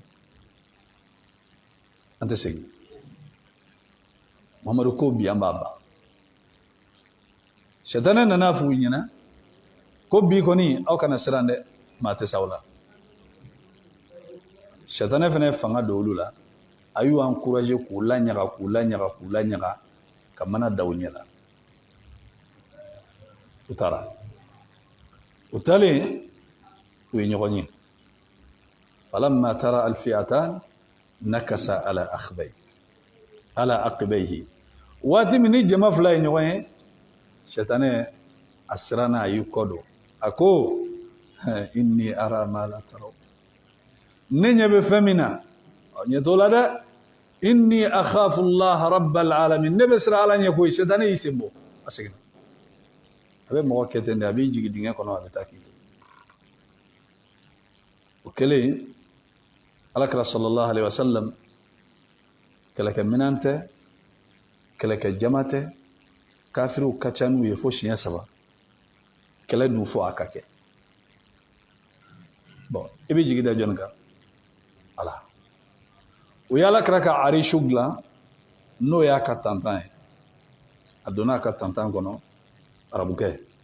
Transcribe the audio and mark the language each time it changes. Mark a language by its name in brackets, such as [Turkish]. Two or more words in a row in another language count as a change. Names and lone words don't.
[Bambara] an tɛ segin muhamadu ko bi an b'a ban sɛtanɛ nana f'u ɲɛna ko bi kɔni aw kana siran dɛ maa tɛ s'aw la sɛtanɛ fana fanga don olu la a y'u encourager k'u laɲaga ka mana da u ɲɛ la u taara u taalen u ye ɲɔgɔn ye [Arabic] فلما تراءت الفئتان نكص على عقبيه [Bambara] waati min ni jama fila ye ɲɔgɔn ye sɛtanɛ a siranna a y'i kɔ don a ko [Arabic] إني أرى ما لا ترون [Bambara] ne ɲɛ bɛ fɛn min na ɲɛ t'o la dɛ [Arabic] إني أخاف الله رب العالمين [Bambara] ne bɛ siran ala ɲɛ koyi sɛtanɛ y'i sen bɔ a seginna a bɛ mɔgɔ kɛ ten de a b'i jigin dingɛ kɔnɔ a bɛ taa k'i to o kɛlen alakira [Arabic] صلى الله عليه وسلم [Bambara] kɛlɛkɛ minan tɛ kɛlɛkɛ jama tɛ kafiriw ka ca n'u ye fo siɲɛ 3 kɛlɛ dun fo a ka kɛ bon i bɛ jigin da jɔnni kan ala o ye alakira ka arishu dilan n'o y'a ka tantan ye a donna a ka tantan kɔnɔ arabukɛ